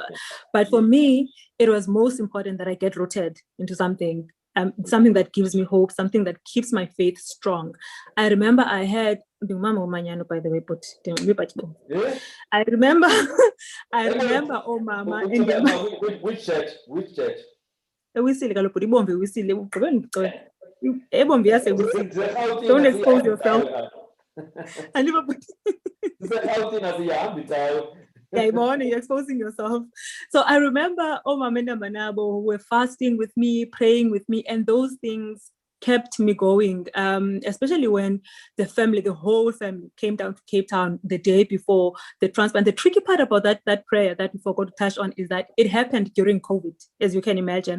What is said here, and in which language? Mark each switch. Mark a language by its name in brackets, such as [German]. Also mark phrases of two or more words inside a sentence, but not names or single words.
[English] But for me, it was most important that I get rooted into something that gives me hope, something that keeps my faith strong. I remember I had, by the way, but I remember, oh mama. Which church? [Xhosa] ewisile kaloku ibomvu iwisile ugqibe ndicela ebomvu yasewisile. Ziserhawutini [English] Don't expose [Xhosa] asiyihambi [English] yourself. [Xhosa] cawe apha. Andibabhuti. Ziserhawutini asiyihambi cawe. [English] Yeah, you're exposing yourself. So I remember Omamenda Manabo were fasting with me, praying with me, and those things kept me going, especially when the whole family came down to Cape Town the day before the transplant. The tricky part about that prayer that we forgot to touch on is that it happened during COVID, as you can imagine.